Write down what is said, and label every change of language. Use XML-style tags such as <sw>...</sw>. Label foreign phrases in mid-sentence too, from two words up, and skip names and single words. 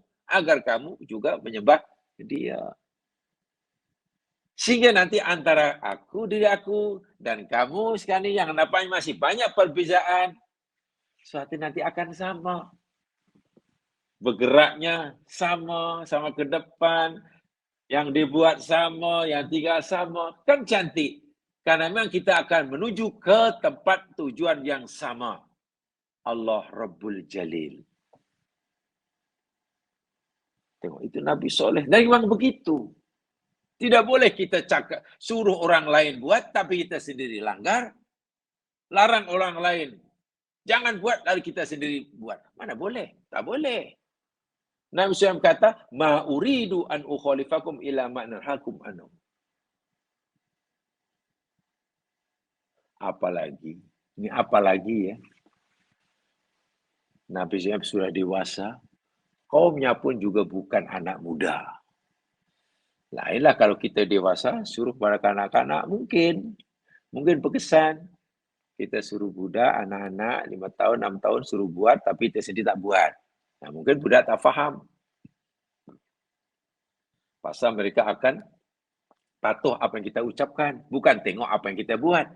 <ms>Agar kamu juga menyembah dia. Sehingga nanti antara diri aku, dan kamu sekali yang nampaknya masih banyak perbezaan, suatu nanti akan sama. Bergeraknya sama, sama ke depan, yang dibuat sama, yang tinggal sama. Kan cantik. Karena memang kita akan menuju ke tempat tujuan yang sama. Allah</ms> <ar>رب الجليل.</ar> <ms>Tengok, itu Nabi Soleh. Dan memang begitu. Tidak boleh kita cakap, suruh orang lain buat, tapi kita sendiri langgar. Larang orang lain. Jangan buat, lalu kita sendiri buat. Mana boleh? Tak boleh. Nabi SAW kata,</ms> <ar>ما أريد أن أخالفكم إلى ما أنهاكم عنه.</ar> <ms>Apalagi? Ini apalagi ya? Nabi SAW sudah dewasa. Kaumnya pun juga bukan anak muda. Lainlah kalau kita dewasa, suruh pada kanak-kanak, mungkin berkesan. Kita suruh budak, anak-anak, 5 tahun, 6 tahun, suruh buat, tapi kita sendiri tak buat. Nah, mungkin budak tak faham. Pasal mereka akan patuh apa yang kita ucapkan, bukan tengok apa yang kita buat.</ms>